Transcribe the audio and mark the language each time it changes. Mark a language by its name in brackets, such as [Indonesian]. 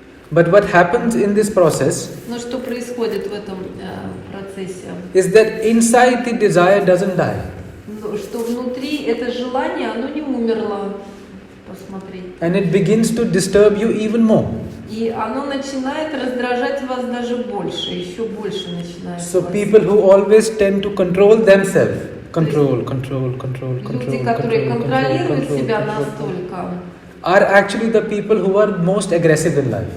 [English] But what happens in this process [Russian] Но что происходит в этом процессе? [English] is that inside the desire doesn't die. [Russian] Что внутри это желание, оно не умерло. Посмотреть. [English] And it begins to disturb you even more. [Russian] И оно начинает раздражать вас даже больше, еще больше начинает. [English] So [Russian] вас. [English] people who always tend to control themselves, control, [Russian] Люди, которые контролируют себя настолько, [English] are actually the people who are most aggressive in life.